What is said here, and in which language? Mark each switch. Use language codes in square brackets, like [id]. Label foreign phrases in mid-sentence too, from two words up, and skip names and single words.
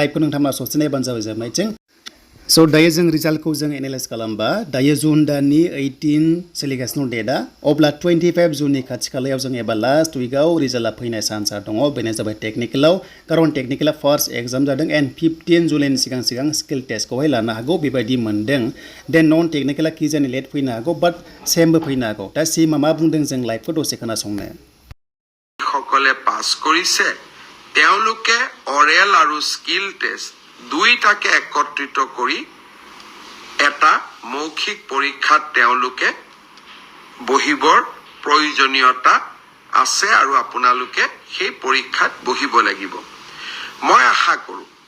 [brx] लाइभखौ नोंथांमोना ससे नायबानो जाबाय जोबनायथिं स' दायो जों रिजाल्टखौ जों एनालाइज खालामबा दायो जुन दाननि 18 सोलिगासिनो डेटआ अब्ला 25 जुननि खाथि खालायाव जों एबा [en] last week [brx] रिजाल्टआ फैनाय चान्सआ दङ बेनो जाबाय टेक्निकेलाव खारन टेक्निकेला [en] first exam [brx] जादों एन्ड 15 जुलाइनि सिगां [en] skill test [brx] लानो हागौ बेबायदि मोनदों देन [en] non technical [brx] कि जानि लेट फैनो हागौ बाट सेमबो फैनो हागौ दा सिएमआ मा बुंदों जों लाइभखौ दसे खोनासंनो [as] সকলে পাস কৰিছে তেওঁলোকে অৰেল আৰু [en] skill test [as] দুইটাকে একত্ৰিত কৰি এটা মৌখিক পৰীক্ষাত তেওঁলোকে বহিবৰ প্ৰয়োজনীয়তা আছে আৰু আপোনালোকে সেই পৰীক্ষাত বহিব লাগিব মই আশা কৰোঁ